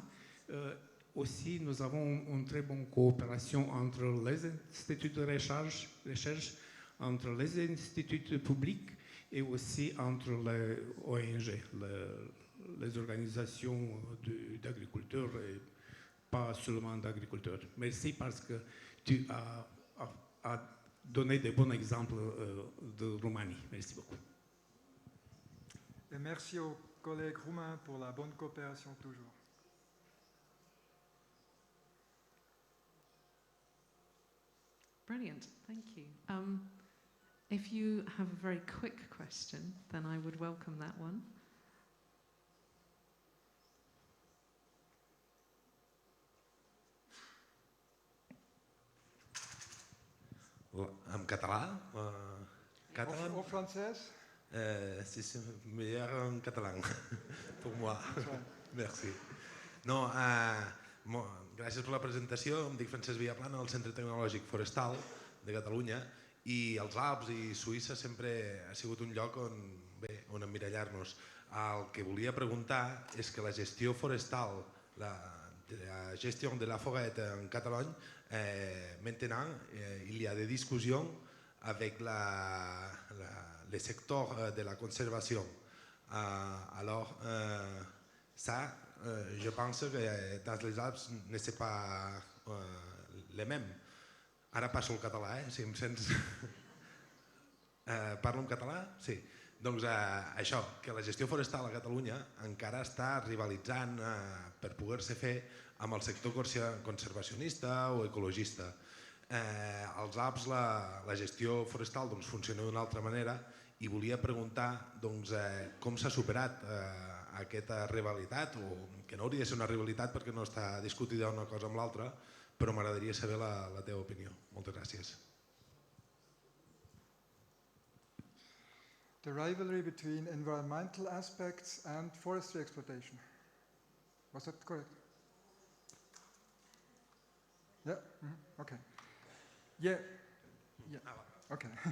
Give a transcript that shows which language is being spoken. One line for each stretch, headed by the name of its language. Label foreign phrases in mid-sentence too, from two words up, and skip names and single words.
French: Aussi, nous avons une très bonne coopération entre les instituts de recherche, entre les instituts publics et aussi entre les ONG, les organisations d'agriculteurs et pas seulement d'agriculteurs. Merci parce que tu as donné de bons exemples de Roumanie. Merci beaucoup. Et merci aux collègues roumains pour la bonne coopération toujours.
English: Brilliant, thank you. If you have a very quick question, then I would welcome that one.
Catalan: En català?
French: Catalan? Au français? C'est meilleur en catalan, pour moi. Merci.
Catalan: No, gràcies per la presentació. Em dic Francesc Villaplana, del Centre Tecnològic Forestal de Catalunya, i els Alps i Suïssa sempre ha sigut un lloc on emmirallar-nos. El que volia preguntar és que la gestió forestal,
French: la gestion de la forêt en Catalogne, maintenant il y a des discussions avec le secteur de la conservation. Alors, ça, je pense que dans les Alpes ne c'est pas les mêmes.
Catalan: Ara passo al català, si em sents... Parlo en català? Sí. Doncs això, que la gestió forestal a Catalunya encara està rivalitzant per poder-se fer amb el sector conservacionista o ecologista. Als Alps la gestió forestal funciona d'una altra manera i volia preguntar com s'ha superat aquesta rivalitat, o que no hauria de ser una rivalitat perquè no està discutida una cosa amb l'altra, però m'agradaria saber la teva opinió. Moltes gràcies.
English: The rivalry between environmental aspects and forestry exploitation. Was that correct? Yeah? Mm-hmm. Okay. Yeah. Okay.